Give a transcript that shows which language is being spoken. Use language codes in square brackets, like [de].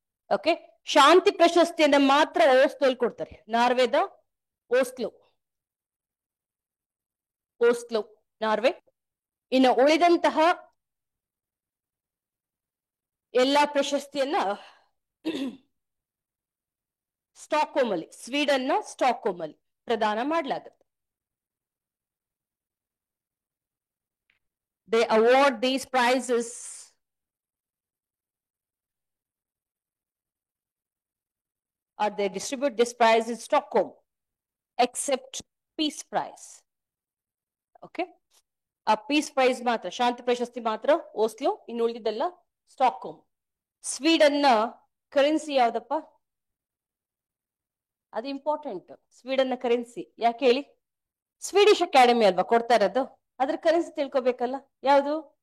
[kn] Okay, ಶಾಂತಿ ಪ್ರಶಸ್ತಿಯನ್ನ ಮಾತ್ರ Oslo ಅಲ್ಲಿ ಕೊಡ್ತಾರೆ, ನಾರ್ವೆದ ಓಸ್ಲೋ ನಾರ್ವೆ. ಇನ್ನು ಉಳಿದಂತಹ ಎಲ್ಲಾ ಪ್ರಶಸ್ತಿಯನ್ನ ಸ್ಟಾಕ್ಹೋಮ್ ಅಲ್ಲಿ, ಸ್ವೀಡನ್ ನ ಸ್ಟಾಕ್ಹೋಮ್ ಅಲ್ಲಿ ಪ್ರದಾನ ಮಾಡಲಾಗುತ್ತೆ. [en] They award these prizes or they distribute this prize in Stockholm except Peace Prize. [kn] Okay, ಆ ಪೀಸ್ ಪ್ರೈಸ್ ಮಾತ್ರ, ಶಾಂತಿ ಪ್ರಶಸ್ತಿ ಮಾತ್ರ ಓಸ್ಲೋ, ಇನ್ನು ಉಳಿದಿದ್ದೆಲ್ಲ ಸ್ಟಾಕ್ಹೋಮ್. ಸ್ವೀಡನ್ ನ ಕರೆನ್ಸಿ ಯಾವ್ದಪ್ಪ? ಅದು ಇಂಪಾರ್ಟೆಂಟ್. ಸ್ವೀಡನ್ ನ ಕರೆನ್ಸಿ ಯಾಕೆ ಹೇಳಿ? ಸ್ವೀಡಿಶ್ ಅಕಾಡೆಮಿ ಅಲ್ವಾ ಕೊಡ್ತಾ ಇರೋದು, ಅದ್ರ ಕರೆನ್ಸಿ ತಿಳ್ಕೊಬೇಕಲ್ಲ. ಯಾವುದು?